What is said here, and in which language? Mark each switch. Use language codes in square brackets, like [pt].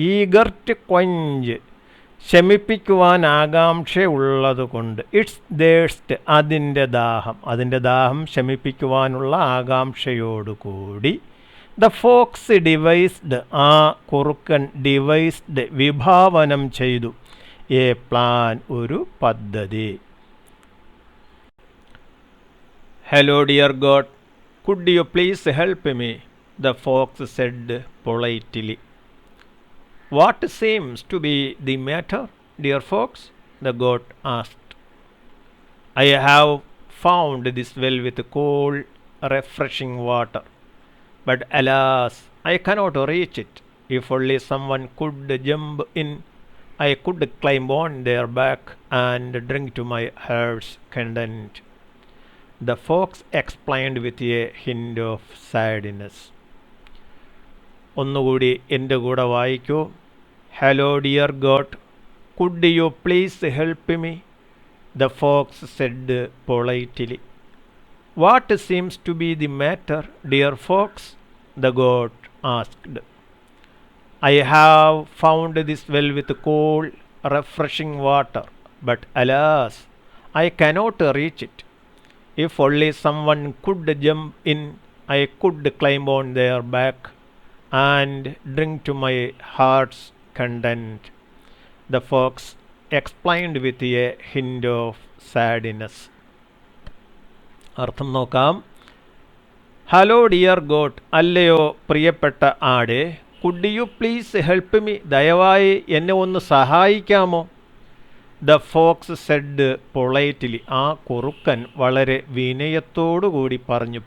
[en] eager to quench [ml] ശമിപ്പിക്കുവാൻ ആകാംക്ഷയുള്ളത് കൊണ്ട്, [en] its thirst [ml] അതിൻ്റെ ദാഹം, അതിൻ്റെ ദാഹം ശമിപ്പിക്കുവാനുള്ള ആകാംക്ഷയോടുകൂടി, [en] the fox devised [ml] ആ കുറുക്കൻ, ഡിവൈസ്ഡ് വിഭാവനം ചെയ്തു, [en] a plan [ml] ഒരു പദ്ധതി. [en] Hello dear goat, could you please help me, the fox said politely. What seems to be the matter, dear fox? the goat asked. I have found this well with cool, refreshing water, but alas, I cannot reach it. If only someone could jump in, I could climb on their back and drink to my heart's content. The fox explained with a hint of sadness. [ml] ഒന്നുകൂടി എൻ്റെ കൂടെ വായിക്കൂ. [en] Hello dear goat, could you please help me, the fox said politely. What seems to be the matter, dear fox? The goat asked. I have found this well with cool, refreshing water, but alas, I cannot reach it. If only someone could jump in, I could climb on their back and drink to my heart's content. The fox explained with a hint of sadness. [ml] അർത്ഥം നോക്കാം. [en] hello dear goat, [ml] അല്ലയോ പ്രിയപ്പെട്ട ആടെ, [en] could you please help me, [ml] ദയവായി എന്നെ ഒന്ന് സഹായിക്കാമോ? [en] the fox said politely, [ml] ആ കുറുക്കൻ വളരെ വിനയത്തോടുകൂടി പറഞ്ഞു.